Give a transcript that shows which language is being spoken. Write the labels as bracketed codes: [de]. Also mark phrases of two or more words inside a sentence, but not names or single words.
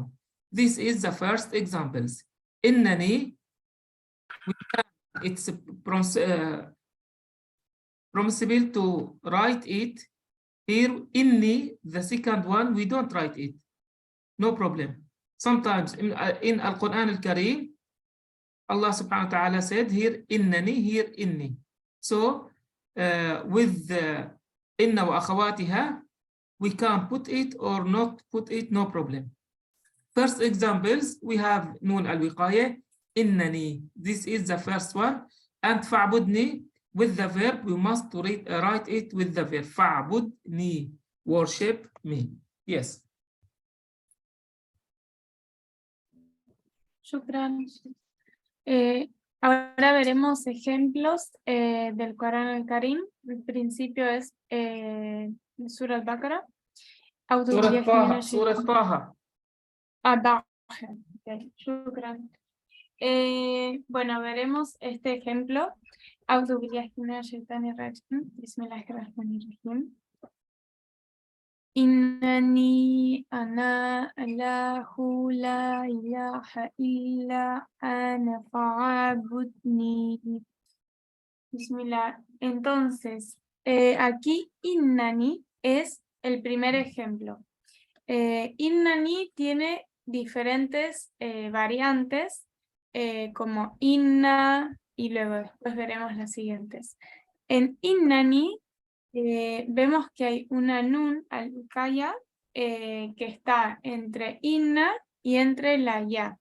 [en] This is the first examples. Innani, it's permissible to write it. Here, inni, the second one, we don't write it. No problem. Sometimes in Al-Quran Al-Kareem, Allah [ar] سبحانه وتعالى [en] said here, innani, here, inni. So, with [ar] إن وأخواتها, [en] we can put it or not put it, no problem. First examples, we have [ar] نون الوقاية, [en] innani. This is the first one. And fa'budni, with the verb, we must write it with the verb. Fa'budni, worship me. Yes. Shukran. [es] Ahora veremos ejemplos del Corán al-Karim. El principio es Surah al-Baqarah. Surah Taha. Okay. Shukran. Bueno, veremos este ejemplo. [ar] أعوذ بالله من الشيطان الرجيم بسم الله الرحمن الرحيم إنني أنا الله لا إله إلا أنا فاعبدني. [es] Bismillah. Entonces, aquí innani es el primer ejemplo. Innani tiene diferentes variantes como inna y luego después veremos las siguientes. En innani vemos que hay una [ar] نون الكاية [es] que está entre inna y entre la ya.